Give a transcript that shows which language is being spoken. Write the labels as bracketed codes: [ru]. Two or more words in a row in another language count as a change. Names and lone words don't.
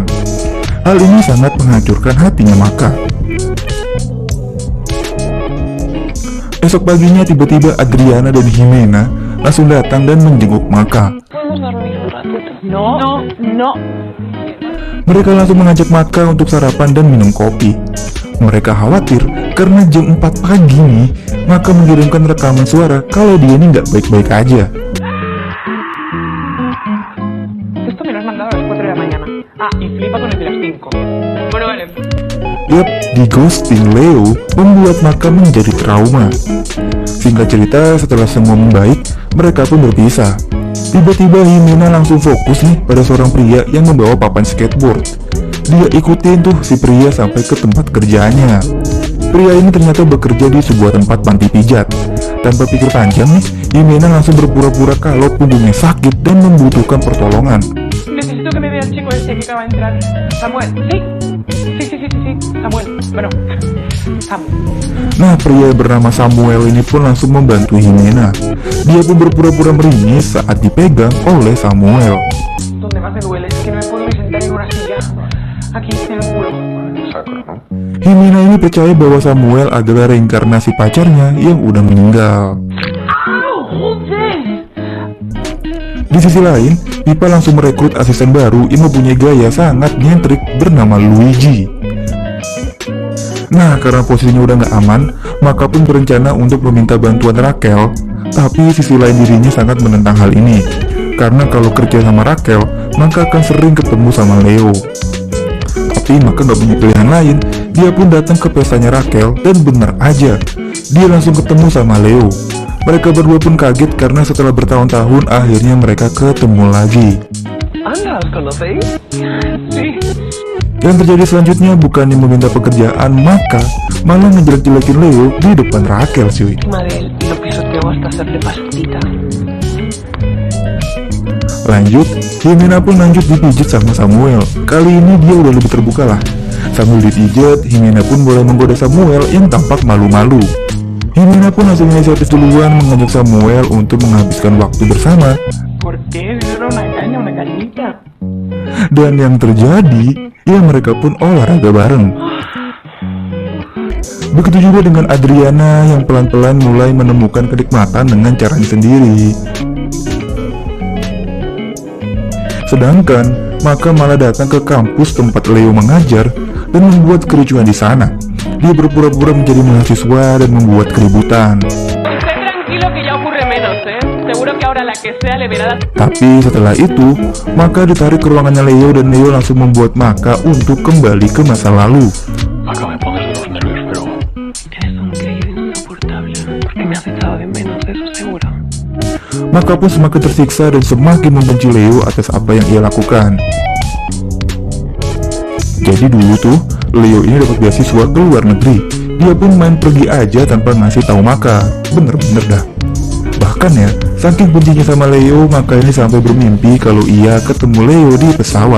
[id] Hal ini sangat menghancurkan hatinya Maka. Esok paginya tiba-tiba Adriana dan Jimena langsung datang dan menjenguk Maka. No. Mereka langsung mengajak Maka untuk sarapan dan minum kopi. Mereka khawatir karena jam 4 pagi nih Maka mengirimkan rekaman suara kalau dia ini nggak baik-baik aja. [es] Esto me lo has mandado a las 4 de la mañana. Ah, y flipa con el de las 5. Bueno, vale. [id] Yap, di ghosting Leo membuat Maka menjadi trauma. Singkat cerita, setelah semua membaik, mereka pun berpisah. Tiba-tiba Jimena langsung fokus nih pada seorang pria yang membawa papan skateboard. Dia ikutin tuh si pria sampai ke tempat kerjaannya. Pria ini ternyata bekerja di sebuah tempat panti pijat. Tanpa pikir panjang nih, Jimena langsung berpura-pura kalau punggungnya sakit dan membutuhkan pertolongan. [es] Necesito que me vea el chico este que acaba de entrar. Samuel, ¿sí? Sí. Samuel, bueno, Sam. [id] Nah, pria bernama Samuel ini pun langsung membantu Jimena. Dia pun berpura-pura meringis saat dipegang oleh Samuel. [es] Donde más me duele es que no me puedo ni sentar en una silla. Aquí, en el culo. [id] Jimena ini percaya bahwa Samuel adalah reinkarnasi pacarnya yang udah meninggal. Di sisi lain, Pipa langsung merekrut asisten baru yang mempunyai gaya sangat nyentrik bernama Luigi. Nah, karena posisinya udah nggak aman, Maka pun berencana untuk meminta bantuan Raquel. Tapi sisi lain dirinya sangat menentang hal ini, karena kalau kerja sama Raquel, Maka akan sering ketemu sama Leo. Tapi Maka nggak punya pilihan lain, Dia pun datang ke pestanya Raquel dan benar aja, dia langsung ketemu sama Leo. Mereka berdua pun kaget karena setelah bertahun-tahun akhirnya mereka ketemu lagi. [es] Anda, ¿os conocéis? Sí. [id] Yang terjadi selanjutnya bukannya meminta pekerjaan, maka malah ngejelek-jelekin Leo di depan Raquel cuy. [es] Encima de él y lo pisoteó hasta hacerle pastita. [id] Lanjut, Jimena pun lanjut dipijit sama Samuel. Kali ini dia udah lebih terbuka lah. Sambil dipijat, Jimena pun boleh menggoda Samuel yang tampak malu-malu. Jimena pun langsung inisiatif duluan mengajak Samuel untuk menghabiskan waktu bersama. [es] ¿Por qué? Era una caña, una cañita. [id] Dan yang terjadi, ya mereka pun olahraga bareng. Begitu juga dengan Adriana yang pelan-pelan mulai menemukan kenikmatan dengan caranya sendiri. Sedangkan Maka malah datang ke kampus tempat Leo mengajar dan membuat kericuhan di sana. Dia berpura-pura menjadi mahasiswa dan membuat keributan. [es] Tranquilo que ya ocurre menos, Seguro que ahora la que sea le verá la... [id] Tapi setelah itu, Maka ditarik ke ruangannya Leo dan Leo langsung membuat Maka untuk kembali ke masa lalu. [es] Maka me pones de los nervios, pero... Eres un creído insoportable, porque me has echado de menos, eso seguro. [id] Maka pun semakin tersiksa dan semakin membenci Leo atas apa yang ia lakukan. Jadi dulu tuh, Leo ini dapat beasiswa ke luar negeri. Dia pun main pergi aja tanpa ngasih tahu Maka. Bener-bener dah. Bahkan ya, saking bencinya sama Leo, Maka ini sampai bermimpi kalau ia ketemu Leo di pesawat.